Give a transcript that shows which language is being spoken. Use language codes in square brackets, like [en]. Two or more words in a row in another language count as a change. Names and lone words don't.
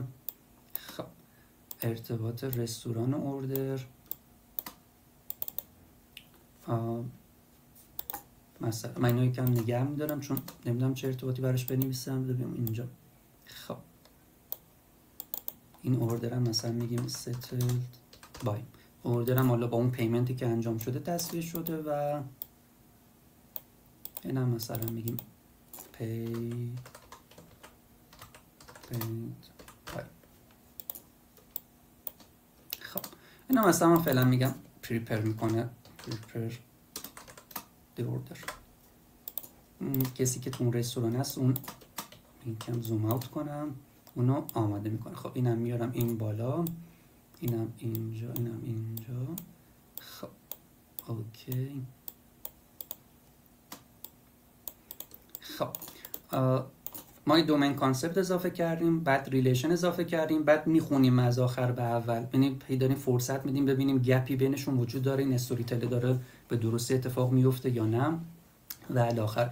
[fa] خب ارتباط رستوران و اوردر، مثلا من اینو یکم نگه میدارم چون نمیدونم چه ارتباطی براش بنویسم، ببینم اینجا. خب این اوردر هم مثلا میگیم [en] settled by، [fa] اوردر هم حالا با اون پیمنتی که انجام شده تصویر شده، و این هم مثلا میگیم [en] paid by. [fa] خب این هم مثلا من فعلا میگم prepare میکنه، [en] prepare the order. [fa] کسی که تو اون رستوران هست اون یکم [en] zoom out [fa] کنم، اونو آماده میکنه. خب اینم میارم این بالا، اینم اینجا، اینم اینجا. خب اوکی. خب ما دومین کانسپت اضافه کردیم، بعد ریلیشن اضافه کردیم، بعد میخونیم از آخر به اول، یعنی داریم فرصت میدیم ببینیم گپی بینشون وجود داره، این [en] story tell [fa] داره به درستی اتفاق میفته یا نه، و الی آخر.